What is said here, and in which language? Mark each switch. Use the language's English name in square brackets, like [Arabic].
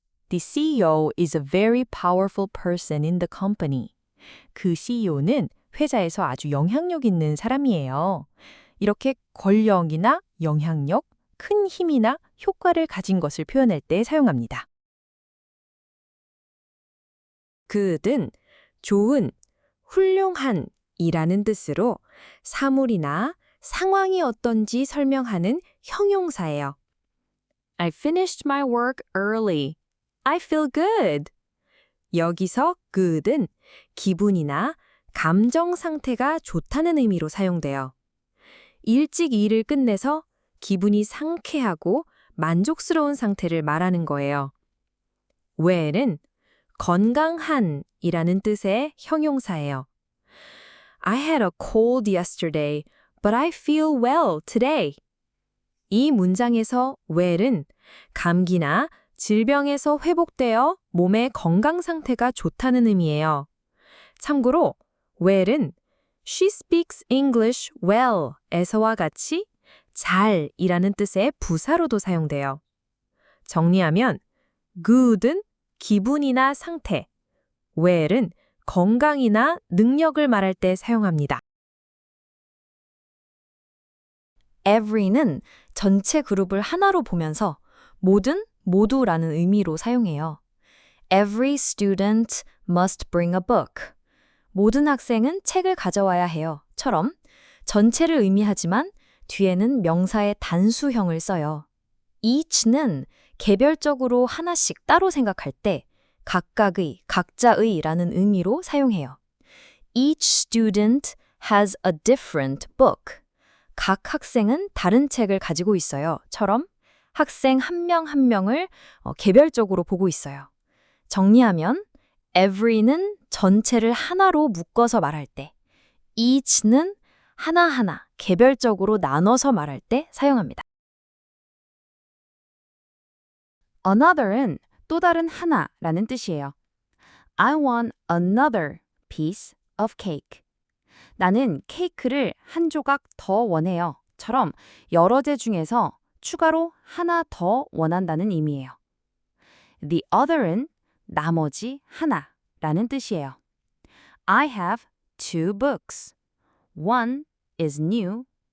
[English] The CEO is a very powerful person in the company. [Korean] 그 CEO는 회사에서 아주 영향력 있는 사람이에요. 이렇게 권력이나 영향력, 큰 힘이나 효과를 가진 것을 표현할 때 사용합니다. good은 좋은, 훌륭한 이라는 뜻으로 사물이나 상황이 어떤지 설명하는 형용사예요. [English] I finished my work early. I feel good. [Korean] 여기서 good은 기분이나 감정 상태가 좋다는 의미로 사용돼요. 일찍 일을 끝내서 기분이 상쾌하고 만족스러운 상태를 말하는 거예요. well은 건강한 이라는 뜻의 형용사예요. [English] I had a cold yesterday, but I feel well today. [Korean] 이 문장에서 well은 감기나 질병에서 회복되어 몸의 건강 상태가 좋다는 의미예요. 참고로 well은 [English] She speaks English well [Korean] 에서와 같이 잘이라는 뜻의 부사로도 사용돼요. 정리하면 good은 기분이나 상태, well은 건강이나 능력을 말할 때 사용합니다. every는 전체 그룹을 하나로 보면서 모든, 모두라는 의미로 사용해요. [English] Every student must bring a book. [Korean] 모든 학생은 책을 가져와야 해요. 처럼 전체를 의미하지만 뒤에는 명사의 단수형을 써요. each는 개별적으로 하나씩 따로 생각할 때 각각의, 각자의라는 의미로 사용해요. [English] Each student has a different book. [Korean] 각 학생은 다른 책을 가지고 있어요. 처럼 학생 한 명 한 명을 개별적으로 보고 있어요. 정리하면 every는 전체를 하나로 묶어서 말할 때, each는 하나하나 개별적으로 나눠서 말할 때 사용합니다. another은 또 다른 하나라는 뜻이에요. [English] I want another piece of cake. [Korean] 나는 케이크를 한 조각 더 원해요. 처럼 여러 개 중에서 추가로 하나 더 원한다는 의미예요. The other은 나머지 하나라는 뜻이에요. [English] I have two books. One is new.